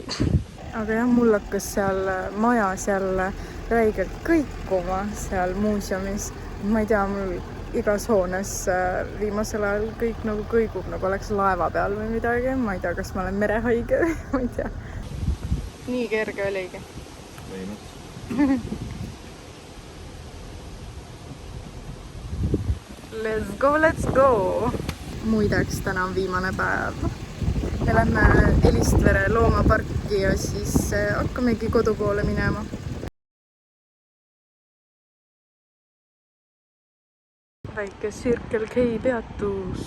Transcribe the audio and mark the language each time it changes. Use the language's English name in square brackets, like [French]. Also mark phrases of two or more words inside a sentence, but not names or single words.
[Estonian] Aga jah, mul hakkas seal majas jälle räigelt kõikuma seal muuseumis. Ma ei tea, mul igas hoones viimasel ajal kõik nagu kõigub, nagu oleks laeva peal või midagi. Ma ei tea, kas ma olen merehaige või ma ei tea. Nii kerge oligi. [English] Let's go, let's go! [Estonian] Muideks, täna on viimane päev. Me lähme Elistvere loomaparki ja siis hakkamegi kodu poole minema. Väike Circle K peatus.